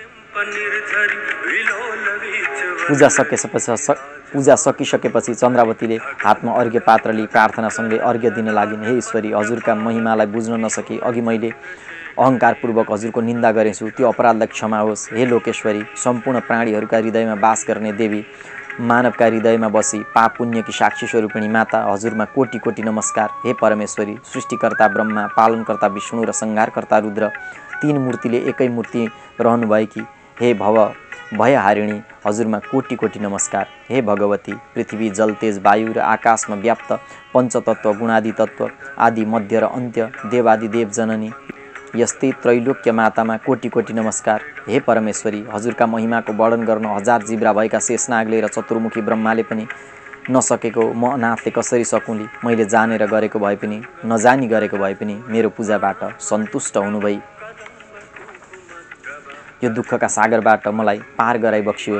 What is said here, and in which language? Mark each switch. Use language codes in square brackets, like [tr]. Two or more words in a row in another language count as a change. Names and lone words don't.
[ne] पूजा सकिसकेपछि चन्द्रावतीले हातमा अर्घ्य पात्र लिई प्रार्थनासँगै अर्घ्य दिन लागिन्। हे ईश्वरी, हजुरका महिमालाई बुझ्न नसकी अघि मैले अहङ्कारपूर्वक हजुरको निन्दा गरेछु, त्यो अपराधलाई क्षमा होस्। हे लोकेश्वरी, सम्पूर्ण प्राणीहरूका हृदयमा बास गर्ने देवी, मानवका हृदयमा बसी पाप पुण्यकी साक्षी स्वरूपिणी माता, हजुरमा कोटि कोटि नमस्कार। हे परमेश्वरी, सृष्टिकर्ता ब्रह्मा, पालनकर्ता विष्णु र संहारकर्ता रुद्र, तीन मूर्तिले एकै मूर्ति रहनुभएकी हे भयहारिणी, हजुरमा कोटि कोटि नमस्कार। हे भगवती, पृथ्वी, जल, तेज, वायु र आकाशमा व्याप्त पञ्चतत्व, गुणादि तत्व आदि मध्य र अन्त्य, देवादि देव जननी, यस्तै त्रैलोक्य मातामा कोटि कोटि नमस्कार। हे परमेश्वरी, हजुरका महिमाको वर्णन गर्न हजार जिब्रा भएका शेषनागले र चतुर्मुखी ब्रह्माले पनि नसकेको म अनाथले कसरी सकुँली। मैले जानेर गरेको भए पनि नजानी गरेको भए पनि मेरो पूजाबाट सन्तुष्ट हुनुभई यो दुःखका सागरबाट मलाई पार गराइ बक्सियोस्।